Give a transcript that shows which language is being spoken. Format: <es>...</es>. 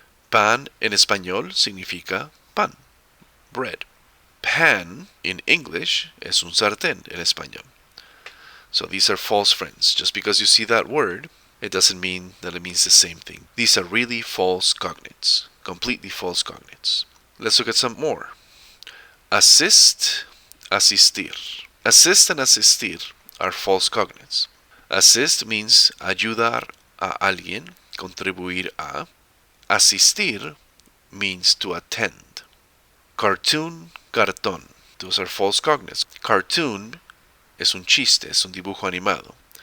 <es>Pan en español significa pan, bread. Pan</es> <en>in English</en> <es>es un sartén en español.</es> <en>So these are false friends. Just because you see that word, it doesn't mean that it means the same thing. These are really false cognates. Completely false cognates. Let's look at some more. Assist, asistir. Assist and asistir are false cognates. Assist means</en> <es>ayudar a alguien, contribuir a.</es> <en>Asistir means to attend. Cartoon, cartón. Those are false cognates.</en> <es>Cartoon es un chiste, es un dibujo animado.</es>